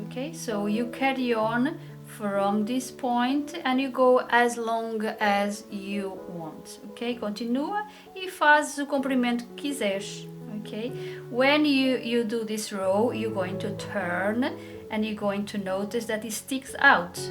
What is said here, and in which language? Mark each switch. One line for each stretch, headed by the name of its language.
English: Okay, so you carry on from this point and you go as long as you want.
Portuguese: Ok, continua e fazes o comprimento que quiseres.
English: Okay, when you do this row, you're going to turn and you're going to notice that it sticks out.